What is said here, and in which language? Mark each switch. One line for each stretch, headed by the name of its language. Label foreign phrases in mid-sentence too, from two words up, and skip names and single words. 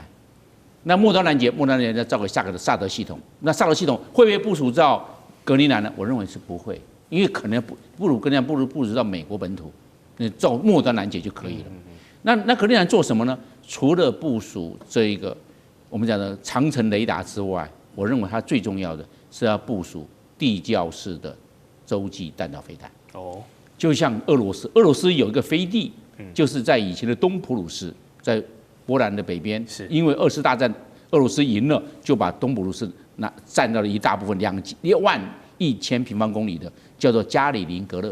Chinese: 那末端攔截再造個下個的薩德系統，那薩德系統會不會部署到格陵蘭呢？我認為是不會，因為可能不如格陵蘭部署到美國本土，那造末端攔截就可以了。那格陵蘭做什麼呢？除了部署這一個我們講的長程雷達之外，我認為它最重要的是要部署地窖式的洲際彈道飛彈。哦，就像俄羅斯有一個飞地，就是在以前的東普魯士，在波蘭的北邊，因為2次大戰俄羅斯贏了，就把東普魯士占到了一大部分2.1萬平方公里的，叫做加里宁格勒。